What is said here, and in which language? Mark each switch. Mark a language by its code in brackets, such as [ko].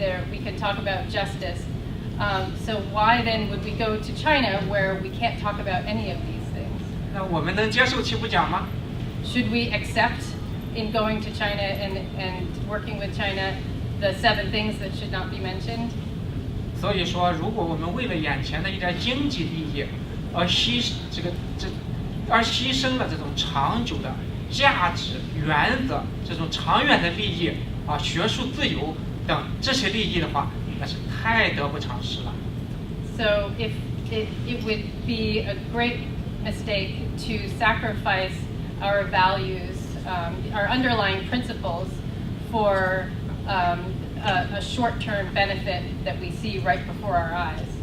[en] We can talk about justice. So why then would we go to China where we can't talk about any of these things? [zh] 那我们能接受7不讲吗？ [en] Should we accept in going to China and working with China the 7 things that should not be mentioned? [zh] 所以说，如果我们为了眼前的一点经济利益而牺牲了这种长久的价值原则、这种长远的利益学术自由等这些利益的话，那是太得不偿失了。 [en] So if it would be a great mistake to sacrifice our values, our underlying principles, for a short-term benefit that we see right before our eyes.